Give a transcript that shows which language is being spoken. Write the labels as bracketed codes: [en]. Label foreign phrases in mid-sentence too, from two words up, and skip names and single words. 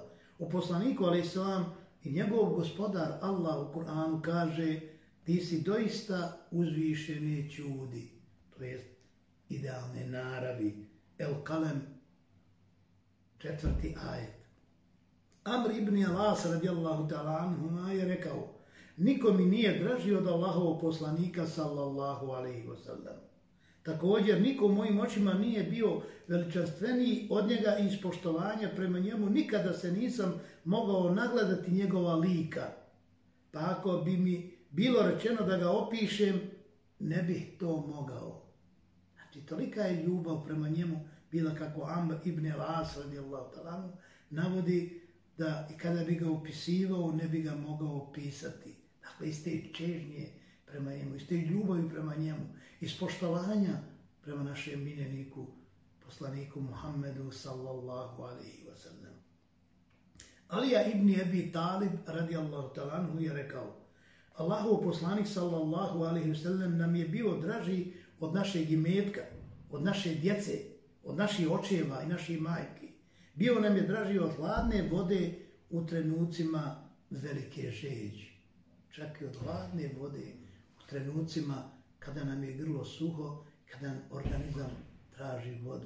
[bs] O poslaniku [ar] عليه السلام [bs] i njegov gospodar Allah u Kur'anu kaže, ti si doista uzvišeni čudi, to jest idealne naravi. El Kalem, 4. ajet. Amr ibn Alas [ar] رضي الله تعالى عنهما [bs] je rekao, niko mi nije draži od Allahovog poslanika [ar] صلى الله عليه وسلم. [bs] Također, niko u mojim očima nije bio veličanstveniji od njega i iz poštovanja prema njemu. Nikada se nisam mogao nagledati njegova lika. Pa ako bi mi bilo rečeno da ga opišem, ne bih to mogao. Znači, tolika je ljubav prema njemu bila kako Amr ibn Alas [ar] رضي الله تعالى [bs] navodi da i kada bi ga opisivao, ne bi ga mogao opisati. Dakle, iz te čežnje prema njemu, iz te ljubavi prema njemu, iz poštovanja prema našem miljeniku, poslaniku Muhammedu [ar] صلى الله عليه وسلم. [bs] Alija ibn Abi Talib [ar] رضي الله تعالى [bs] je rekao, Allahov poslanik [ar] صلى الله عليه وسلم [bs] nam je bio draži od našeg imetka, od naše djece, od naših očeva i naših majki. Bio nam je draži od hladne vode u trenucima velike žeđi. Čak i od hladne vode u trenucima kada nam je grlo suho, kada nam organizam traži vodu.